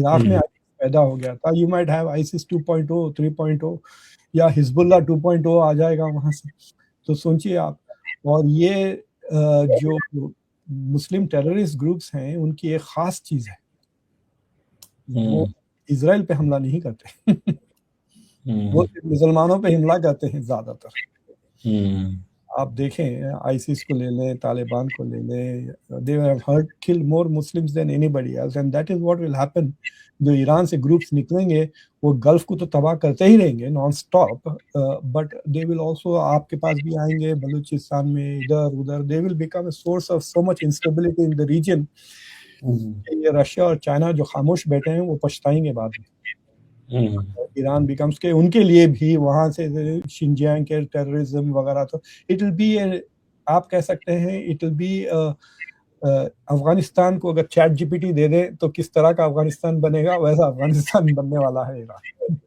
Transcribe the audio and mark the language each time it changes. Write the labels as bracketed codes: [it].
[ur] عراق میں پیدا ہو گیا تھا, [en] you might have [ur] ISIS 2.0 3.0 یا حزب اللہ 2.0 آ جائے گا وہاں سے. تو سوچیے آپ. اور یہ جو مسلم ٹیررسٹ گروپس ہیں ان کی ایک خاص چیز ہے, وہ اسرائیل پہ حملہ نہیں کرتے, وہ مسلمانوں پہ حملہ کرتے ہیں زیادہ تر. آپ دیکھیں ISIS کو لے لیں, [en] طالبان کو لے لیں, they have killed more Muslims than anybody else, and that is what will happen. [ur] جو ایران سے گروپس نکلیں گے وہ گلف کو تو تباہ کرتے ہی رہیں گے naan stop, [en] but they will also [ur] آپ کے پاس بھی آئیں گے بلوچستان میں, ادھر ادھر. [en] They will become a source of so much instability in the region. [ur] یہ رشیا اور چائنا جو خاموش بیٹھے ہیں وہ پچھتائیں گے بعد میں. ایران بیکمس کہ ان کے لیے بھی وہاں سے شنجیانگ کے ٹیررزم وغیرہ, تو [en] it will be, [ur] آپ کہہ سکتے ہیں اٹ ول بی افغانستان کو اگر چیٹ GPT دے دیں تو کس طرح کا افغانستان بنے گا, ویسا افغانستان بننے والا ہے ایران.